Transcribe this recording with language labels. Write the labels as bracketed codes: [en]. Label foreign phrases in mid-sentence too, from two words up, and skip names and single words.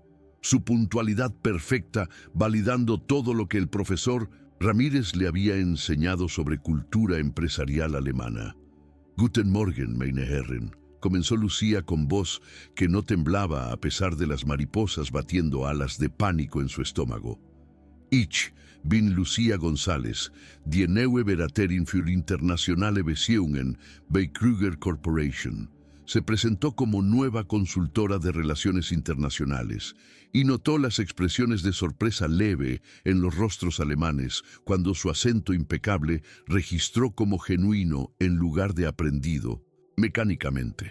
[es] Su puntualidad perfecta, validando todo lo que el profesor Ramírez le había enseñado sobre cultura empresarial alemana. [de] Guten Morgen, meine Herren, [es] comenzó Lucía con voz que no temblaba a pesar de las mariposas batiendo alas de pánico en su estómago. [de] Ich bin Lucía González, die neue Beraterin für internationale Beziehungen bei Kruger Corporation. [es] Se presentó como nueva consultora de relaciones internacionales y notó las expresiones de sorpresa leve en los rostros alemanes cuando su acento impecable registró como genuino en lugar de aprendido, mecánicamente.